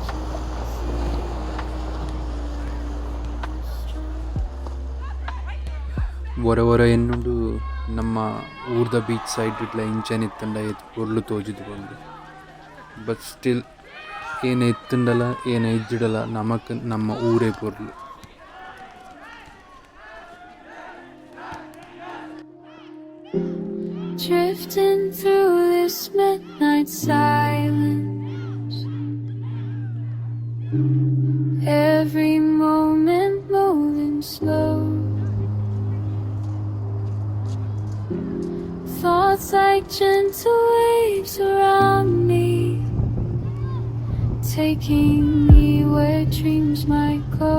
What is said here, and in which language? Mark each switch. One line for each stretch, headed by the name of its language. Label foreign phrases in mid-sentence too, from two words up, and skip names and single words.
Tulu: ಹೊರ ಎನ್ನುಂಡು ನಮ್ಮ ಊರ್ದ
English: beach side
Tulu: ಇಟ್ಲ ಇಂಚನೆ ಇತ್ತಂಡ ಎತ್ತು ಪೊರ್ಲು ತೋಜುದು ಬಂದು.
English: but still
Tulu: ಏನು ಎತ್ತುಂಡಲ್ಲ ಏನು ಇಜ್ಜಿಡಲ್ಲ, ನಮಕ್ ನಮ್ಮ ಊರೇ ಪೊರ್ಲು.
English: Drifting through this midnight silence, every moment moving slow, thoughts like gentle waves around me, taking me where dreams might go.